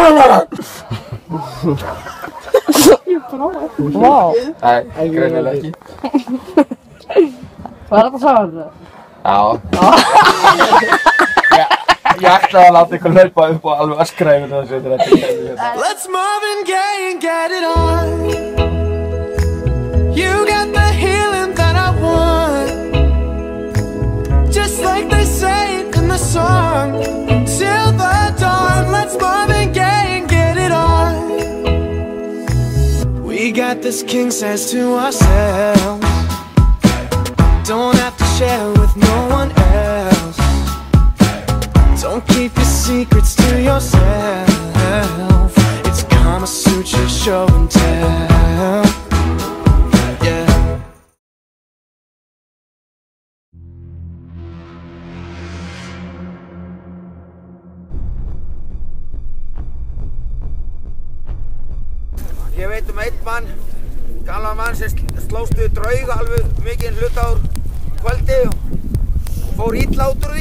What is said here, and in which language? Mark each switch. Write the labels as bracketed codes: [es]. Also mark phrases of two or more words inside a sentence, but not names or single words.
[is] Vá. Nei, greinilega ekki. Hvað er þetta að sagða? Já. Ég ætlaði að láta ykkur hlaupa upp og alveg öskra yfir þessu þegar þetta kemur hérna. [en] Let's Marvin Gaye and get it on. You got the healing that I want. Just like they say in the song. Till the dawn, let's Marvin Gaye and get it on. We got this king size to ourselves. Don't have to share with no one else. Don't keep your secrets to yourself. It's Kama Sutra show and tell. Yeah. [is] Ég veit einn mann, gamlan mann sem slóst við drauga alveg mikinn hluta úr kvöldi og fór illa út úr því.